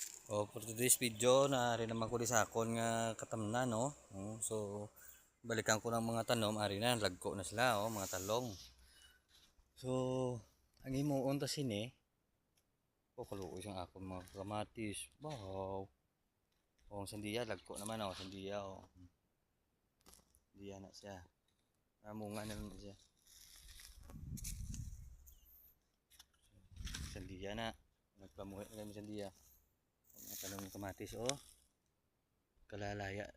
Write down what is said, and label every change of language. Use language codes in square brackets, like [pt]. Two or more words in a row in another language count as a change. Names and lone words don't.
[en] For today's video, [hil] naari naman ko di sakon nga katamnan, no? So, balikan ko ng mga tanom, ari na, lagko na sila, mga talong. So, ang imuon ta sini, kaluoy siyang akong mga kamatis. Wow! Ang sandiya, lagko naman, sandiya, Sandiya na siya. Munga na naman siya. Sandiya na. Nagpamuhi na kami sandiya. Mga talong ng kamatis, kalalaya.